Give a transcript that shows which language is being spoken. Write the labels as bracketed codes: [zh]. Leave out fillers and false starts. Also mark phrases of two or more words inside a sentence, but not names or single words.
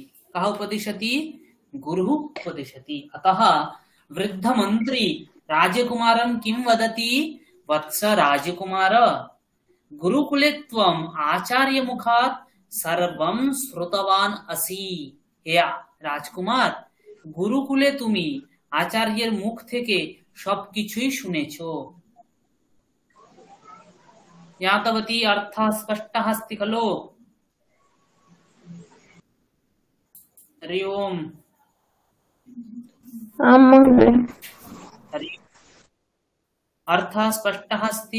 [sa] कः उपदिशति? गुरुः उपदिशति। अतः वृद्धमन्त्री राजकुमारं किं वदति? वत्स राजकुमार, गुरुकुले त्वम् आचार्य मुखात् सर्वं श्रुतवान् असि। हे राजकुमार, गुरुकुले [bn] তুমি আচার্যের মুখ থেকে সবকিছুই শুনেছো। [sa] ज्ञातवती? अर्थः स्पष्टः अस्ति खलु? हरि ओम्। अर्थः स्पष्टः अस्ति?